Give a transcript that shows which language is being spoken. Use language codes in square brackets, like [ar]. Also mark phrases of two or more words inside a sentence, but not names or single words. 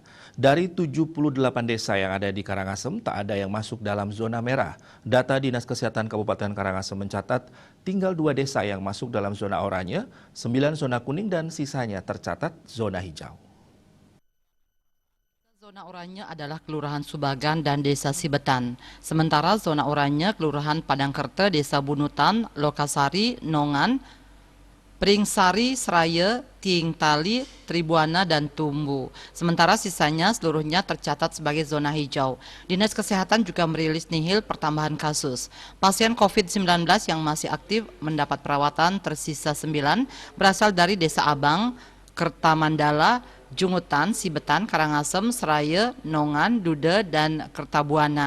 [id] Dari 78 desa yang ada di Karangasem, tak ada yang masuk dalam zona merah. Data Dinas Kesehatan Kabupaten Karangasem mencatat tinggal 2 desa yang masuk dalam zona oranye, 9 zona kuning dan sisanya tercatat zona hijau. Zona oranye adalah Kelurahan Subagan dan Desa Sibetan. Sementara zona oranye Kelurahan Padangkerte, Desa Bunutan, Lokasari, Nongan, Pringsari, Seraya, Tingtali, Tribuana, dan Tumbu. Sementara sisanya seluruhnya tercatat sebagai zona hijau. Dinas Kesehatan juga merilis nihil pertambahan kasus. Pasien COVID-19 yang masih aktif mendapat perawatan tersisa 9 berasal dari Desa Abang, Kertamandala, Jungutan, Sibetan, Karangasem, Seraya, Nongan, Dude, dan Kertabuana.